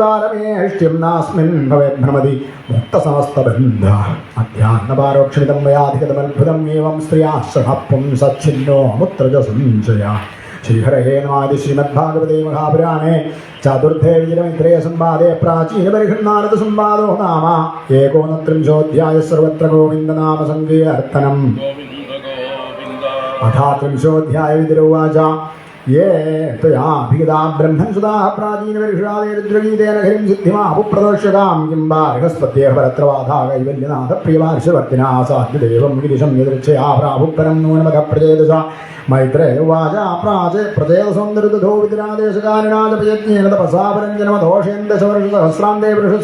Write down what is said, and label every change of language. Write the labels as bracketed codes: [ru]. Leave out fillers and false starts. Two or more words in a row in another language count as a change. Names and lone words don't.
[sa] പാരമേഷ്ട്യം നാസ്മിൻ ഭവേദ്ഭ്രമതി മുക്തസമസ്തബന്ധ അധ്യാത്മപാരോക്ഷമിതം വയാധികതമത്ഭുതം ഏവം സ്ത്രിയാശ്രഹപ്പും സച്ഛിന്നോ മുത്രജ സംശയ ശ്രീഹരഹേ നമാതി ശ്രീമദ്ഭാഗവതേ മഹാപുരാണേ ചതുർത്ഥേ വിജയമിത്രേ സംവാദേ പ്രാചീനപരിഹൃന്നാരദ സംവാദോ നാമ ഏകോനത്രിംശോऽധ്യായ സർവത്ര ഗോവിന്ദനാമ സങ്കീർത്തനം അഥാത്രിംശോऽധ്യായ വിതുരോവാച ये त्वयाभिगता ब्रह्मन्सुदाः प्राचीनपरिषदादे रुद्रगीतेन हरिं सिद्धिमाहुप्रदर्शकां किं वा बृहस्पत्येह परत्रवाधा कैवल्यनाथप्रियवार्षवर्तिना साध्यदेवं गिरिशं यदृच्छया प्राभुपरं नूनमतः प्रचेदश मैत्रेय उवाच प्रचेदसौन्दर्यदधो विदिनादेशकारिणा जपयज्ञेन तपसा परञ्जनमधोषेन्दशवर्षसहस्रान्ते